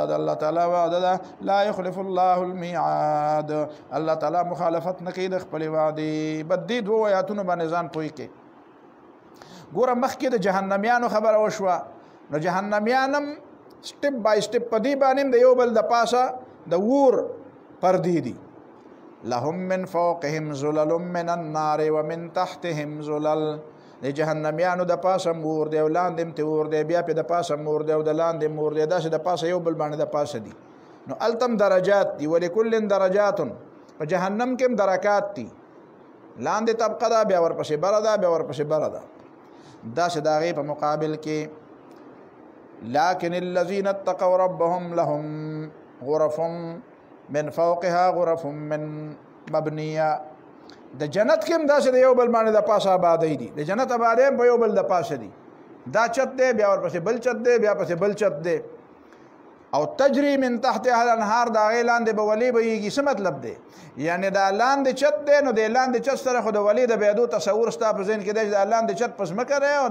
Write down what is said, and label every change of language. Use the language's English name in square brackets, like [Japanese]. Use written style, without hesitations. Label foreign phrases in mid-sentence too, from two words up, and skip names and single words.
[Pashto] د الله تعالی وعده ده [Arabic] لا یخلف الله الميعاد [Pashto] الله تعالی مخالفت نه کوي د خپلې وعدې بد دې دوو آیاتونو باندې ځان پوه کړي ګوره مخکې د جهنمیانو خبره وشوه نو جهنمیان هم [English] step by step [Pashto] په دې باندې هم د یو بل د پاسه د اور پردې دي لهم [Arabic] من فوقهم ظلل من النار ومن تحتهم ظلل [Pashto] د جهنمیانو د پاسه مور دی او لاندې هم تور دی بیا پې د پاسه مور دی او د لاندې مور دی داسې د پاسه یو بل باندې د پاسه دي نو التم درجات دي [Arabic] ولکل درجات [Pashto] په جهنم کې هم درکات دي لاندې طبقه ده بیا ورپسې بره ده بیا ورپسې بره ده داسې د هغې په مقابل کې [Arabic] لکن الذین اتقوا ربهم لهم غرف من فوقها غرف من مبنیه [Pashto] د جنت کې هم داسې د یو بل باندې د پاسه آبادۍ دي د جنت آبادۍ هم په یو بل د پاسه دي دا چت دی بیا ورپسې بل چت دی بیا پسې بل چت دی او [Arabic] تجری من تحتها [Pashto] الانهار د هغې لاندې به ولي بهیږي څه مطلب دی یعنې دا لاندې چت دی نو د لاندې چت سره خو د ولي د بهېدو تصور ستا په ذهن کې دی چې دا لاندې چت په ځمکه دی او